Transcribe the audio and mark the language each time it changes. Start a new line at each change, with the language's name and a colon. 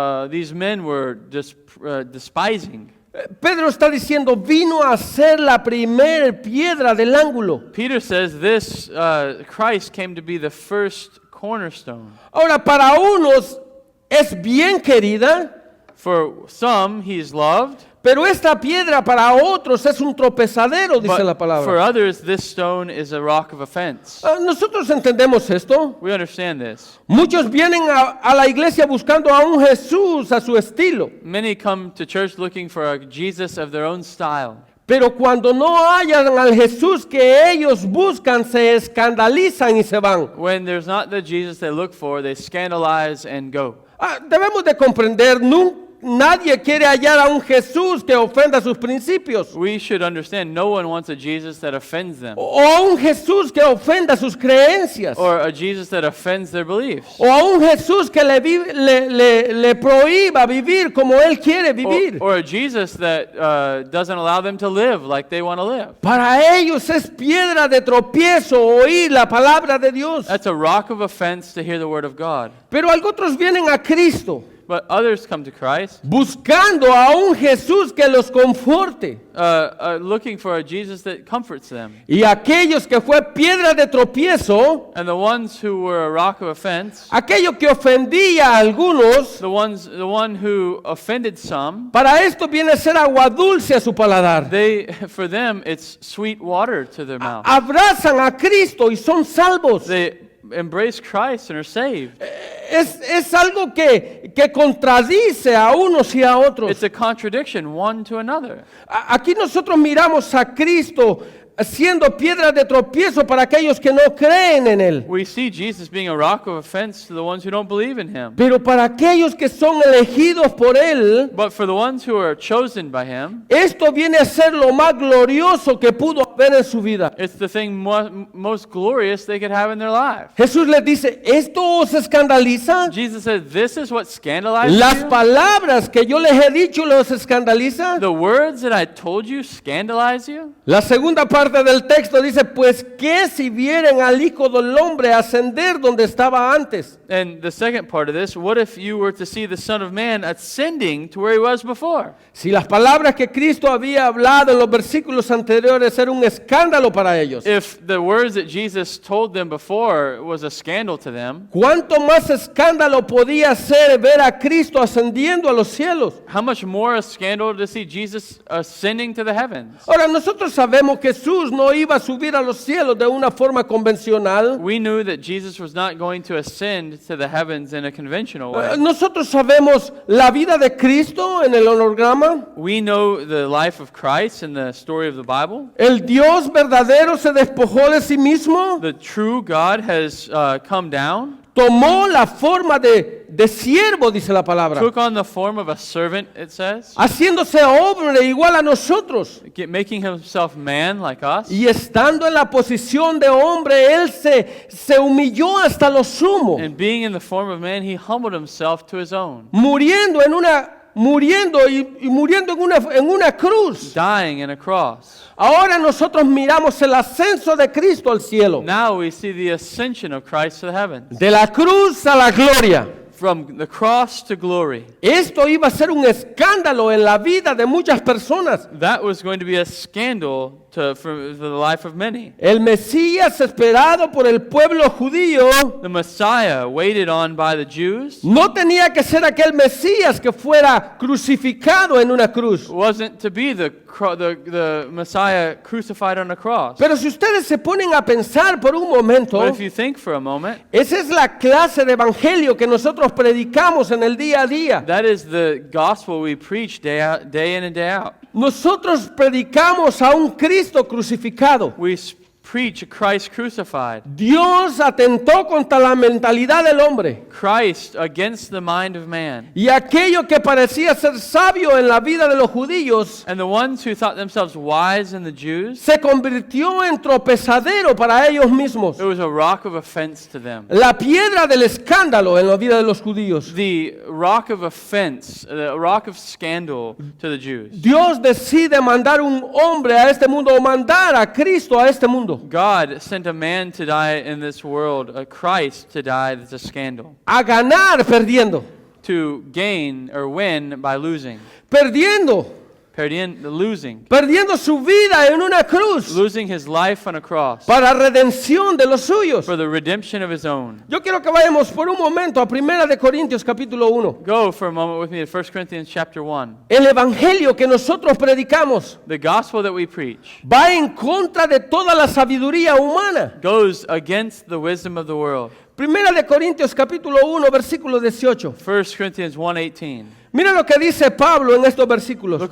English: These men were just despising.
Spanish: Pedro está diciendo, vino a ser la primera piedra del ángulo.
English: Peter says this Christ came to be the first cornerstone.
Spanish: Ahora, para unos es bien querida,
English: For some, he is loved.
Spanish: pero esta piedra para otros es un tropezadero, dice la
English: But for
Spanish: palabra.
English: others, this stone is a rock of offense.
Spanish: Nosotros entendemos esto.
English: We understand this.
Spanish: Muchos vienen a la iglesia buscando a un Jesús a su estilo.
English: Many come to church looking for a Jesus of their own style.
Spanish: Pero cuando no hallan al Jesús que ellos buscan, se escandalizan y se van.
English: When there's not the Jesus they look for, they scandalize and go.
Spanish: Debemos de comprender, nadie quiere hallar a un Jesús que ofenda sus principios.
English: We should understand no one wants a Jesus that offends them,
Spanish: O a un Jesús que ofenda sus creencias.
English: or a Jesus that offends their beliefs,
Spanish: O a un Jesús que le prohíba vivir como Él quiere vivir.
English: or a Jesus that doesn't allow them to live like they want to live.
Spanish: Para ellos es piedra de tropiezo oír la palabra de Dios.
English: That's a rock of offense to hear the word of God.
Spanish: Pero otros vienen a Cristo
English: But others come to Christ
Spanish: buscando a un Jesús que los conforte.
English: looking for a Jesus that comforts them.
Spanish: Y aquellos que fue piedra de tropiezo,
English: And the ones who were a rock of offense,
Spanish: aquello que ofendía a algunos,
English: the one who offended some,
Spanish: para esto viene a ser agua dulce a su paladar.
English: for them it's sweet water to their mouth.
Spanish: Abrazan a Cristo y son salvos.
English: They embrace Christ and are saved.
Spanish: Es algo que contradice a unos y a otros.
English: It's a contradiction one to another.
Spanish: Aquí nosotros miramos a Cristo siendo piedra de tropiezo para aquellos que no creen en Él.
English: We see Jesus being a rock of offense to the ones who don't believe in him.
Spanish: Pero para aquellos que son elegidos por Él,
English: But for the ones who are chosen by him,
Spanish: esto viene a ser lo más glorioso que pudo haber en su vida.
English: it's the thing most glorious they could have in their life.
Spanish: Jesús les dice, ¿esto os escandaliza?
English: Jesus said, this is what scandalizes
Spanish: Las
English: you?
Spanish: palabras que yo les he dicho los escandaliza.
English: The words that I told you scandalize you?
Spanish: La segunda parte del texto dice, pues ¿qué si vieren al Hijo del Hombre ascender donde estaba antes?
English: And the second part of this, what if you were to see the Son of Man ascending to where he was before?
Spanish: Si las palabras que Cristo había hablado en los versículos anteriores eran un escándalo para ellos,
English: If the words that Jesus told them before was a scandal to them,
Spanish: ¿cuánto más escándalo podía ser ver a Cristo ascendiendo a los cielos?
English: how much more a scandal to see Jesus ascending to the heavens?
Spanish: Ahora, nosotros sabemos que Jesús no iba a subir a los cielos de una forma convencional.
English: We knew that Jesus was not going to ascend to the heavens in a conventional way.
Spanish: Nosotros sabemos la vida de Cristo en el holograma.
English: We know the life of Christ in the story of the Bible.
Spanish: El Dios verdadero se despojó de sí mismo,
English: The true God has come down,
Spanish: tomó la forma de siervo, dice la palabra,
English: took on the form of a servant, it says,
Spanish: haciéndose hombre igual a nosotros.
English: making himself man like us.
Spanish: Y estando en la posición de hombre, Él se humilló hasta lo sumo,
English: And being in the form of man, he humbled himself to his own,
Spanish: muriendo en una cruz.
English: dying in a cross.
Spanish: Ahora nosotros miramos el ascenso de Cristo al cielo,
English: Now we see the ascension of Christ to the heavens.
Spanish: de la cruz a la gloria.
English: From the cross to glory.
Spanish: Esto iba a ser un escándalo en la vida de muchas personas.
English: That was going to be a scandal for the life of many.
Spanish: El Mesías esperado por el pueblo judío
English: The Messiah, waited on by the Jews,
Spanish: no tenía que ser aquel Mesías que fuera crucificado en una cruz.
English: wasn't to be the Messiah crucified on a cross.
Spanish: Pero si ustedes se ponen a pensar por un momento,
English: But if you think for a moment,
Spanish: esa es la clase de evangelio que nosotros predicamos en el día a día.
English: that is the gospel we preach day in and day out.
Spanish: Nosotros predicamos a un Cristo crucificado.
English: We preach Christ crucified.
Spanish: Dios atentó contra la mentalidad del hombre.
English: Christ against the mind of man.
Spanish: Y aquello que parecía ser sabio en la vida de los judíos
English: And the ones who thought themselves wise in the Jews,
Spanish: se convirtió en tropezadero para ellos mismos.
English: it was a rock of offense to them.
Spanish: La piedra del escándalo en la vida de los judíos.
English: The rock of offense, the rock of scandal to the Jews.
Spanish: Dios decide mandar un hombre a este mundo o mandar a Cristo a este mundo.
English: God sent a man to die in this world, a Christ to die that's a scandal.
Spanish: A ganar perdiendo.
English: To gain or win by losing.
Spanish: Perdiendo.
English: Losing
Spanish: su vida en una cruz
English: losing his life on a cross
Spanish: para redención de los suyos.
English: for the redemption of his own.
Spanish: Yo quiero que vayamos por un momento a 1 de Corintios capítulo 1.
English: Go for a moment with me to 1 Corinthians chapter 1.
Spanish: El evangelio que nosotros predicamos
English: The gospel that we preach
Spanish: va en contra de toda la sabiduría humana.
English: goes against the wisdom of the world.
Spanish: 1 de Corintios capítulo 1 versículo 18.
English: 1 Corinthians 1:18.
Spanish: Mira lo que dice Pablo en estos versículos.